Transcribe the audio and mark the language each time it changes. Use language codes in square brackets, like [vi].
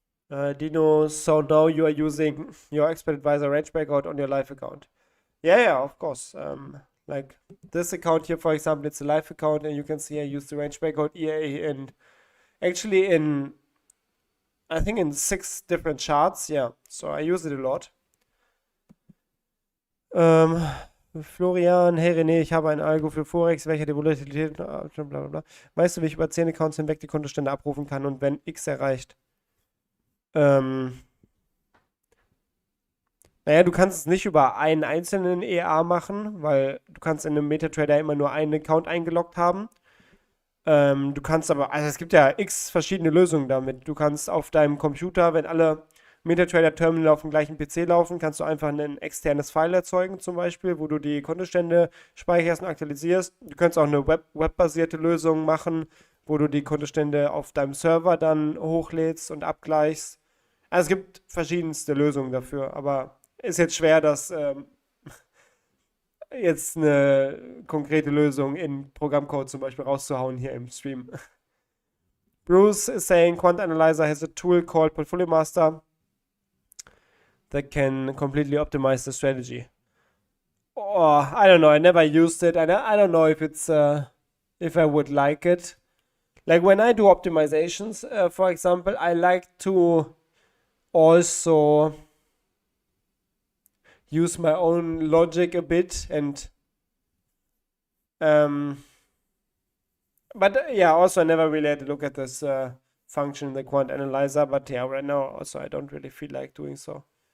[en] Dino, so now you are using your expert advisor range breakout on your live account. Yeah, of course. Like this account here, for example, it's a live account, and you can see I use the range breakout EA and actually I think in 6 different charts. Yeah, so I use it a lot. [de] Florian, hey René, ich habe ein Algo für Forex, welcher die Volatilität, blablabla. Weißt du, wie ich über 10 Accounts hinweg die Kontostände abrufen kann und wenn X erreicht? Naja, du kannst es nicht über einen einzelnen EA machen, weil du kannst in einem MetaTrader immer nur einen Account eingeloggt haben. Du kannst aber, also es gibt ja x verschiedene Lösungen damit. Du kannst auf deinem Computer, wenn alle MetaTrader-Terminal auf dem gleichen PC laufen, kannst du einfach ein externes File erzeugen zum Beispiel, wo du die Kontostände speicherst und aktualisierst. Du kannst auch eine webbasierte Lösung machen, wo du die Kontostände auf deinem Server dann hochlädst und abgleichst. Also es gibt verschiedenste Lösungen dafür, aber ist jetzt schwer, das jetzt eine konkrete Lösung in Programmcode zum Beispiel rauszuhauen hier im Stream. [en] Bruce is saying Quant Analyzer has a tool called Portfolio Master that can completely optimize the strategy. Oh, I don't know. I never used it. I don't know if it's if I would like it. Like when I do optimizations, for example, I like to also use my own logic a bit and but yeah, also I never really had to look at this function in the quant analyzer, but yeah, right now also I don't really feel like doing so.